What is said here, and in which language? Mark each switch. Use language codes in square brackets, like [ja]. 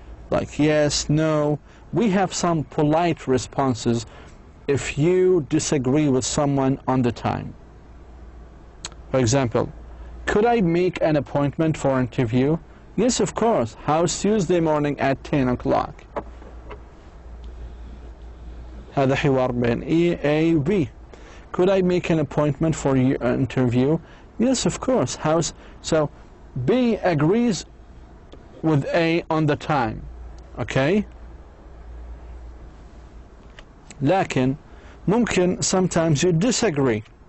[en] Like yes, no. We have some polite responses if you disagree with someone on the time. For example, could I make an appointment for an interview? Yes, of course. How's Tuesday morning at 10 o'clock? [ar] هذا حوار بين A و B. [en] Could I make an appointment for an interview? Yes, of course. How's so B agrees with A on the time. Okay? [ar] لكن ممكن [en] sometimes you disagree.